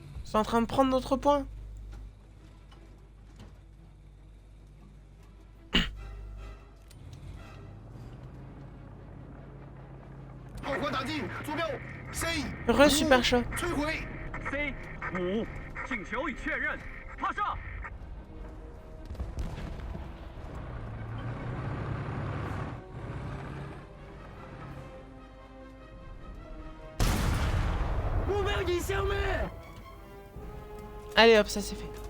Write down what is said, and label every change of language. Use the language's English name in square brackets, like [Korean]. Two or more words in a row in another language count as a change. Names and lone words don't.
[French] C'est en train de prendre notre point. Re super chaud. [Chinese] C5，请求已确认，发射。目标已消灭。 [French] Allez hop, ça c'est fait.